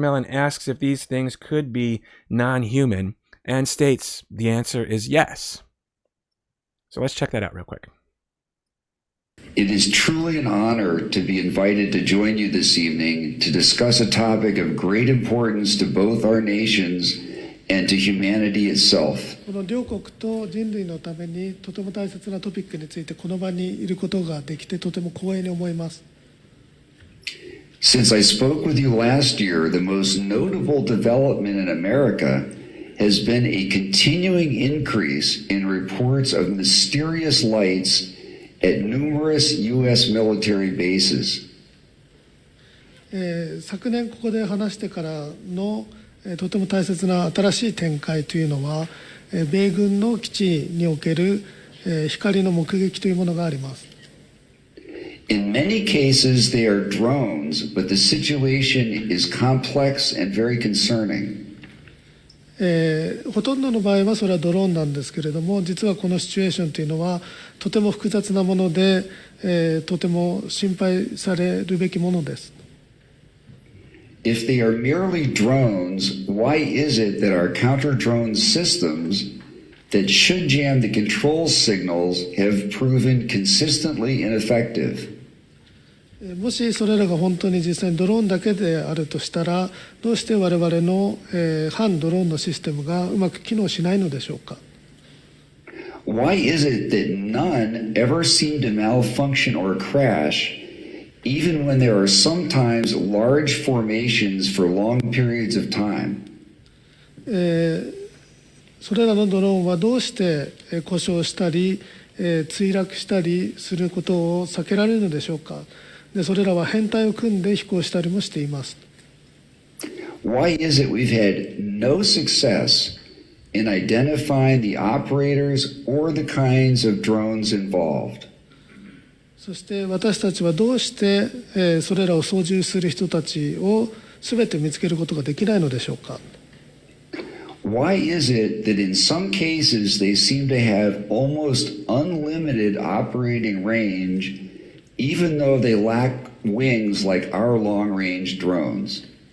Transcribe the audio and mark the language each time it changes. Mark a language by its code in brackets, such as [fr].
[en] Mellon asks if these things could be non-human and states the answer is yes. So let's check that out real quick. It is truly an honor to be invited to join you this evening to discuss a topic of great importance to both our nations and to humanity itself. [ja] この両国と人類のためにとても大切なトピックについてこの場にいることができてとても光栄に思います。 [en] Since I spoke with you last year, the most notable development in America has been a continuing increase in reports of mysterious lights at numerous U.S. military bases. [ja] 昨年ここで話してからのとても大切な新しい展開というのは、米軍の基地における光の目撃というものがあります。 [en] In many cases, they are drones, but the situation is complex and very concerning. [ja] ほとんどの場合はそれはドローンなんですけれども、実はこのシチュエーションというのはとても複雑なもので、とても心配されるべきものです。 [en] If they are merely drones, why is it that our counter-drone systems that should jam the control signals have proven consistently ineffective? [ja] もしそれらが本当に実際にドローンだけであるとしたら、どうして我々の反ドローンのシステムがうまく機能しないのでしょうか。 [en] Why is it that none ever seem to malfunction or crash, even when there are sometimes large formations for long periods of time? [ja] それらのドローンはどうして故障したり墜落したりすることを避けられるのでしょうか。でそれらは編隊を組んで飛行したりもしています。 [en] Why is it we've had no success in identifying the operators or the kinds of drones involved? [ja] そして私たちはどうしてそれらを操縦する人たちを全て見つけることができないのでしょうか。 [en] Why is it that in some cases they seem to have almost unlimited operating range, even though they lack wings like our long-range drones?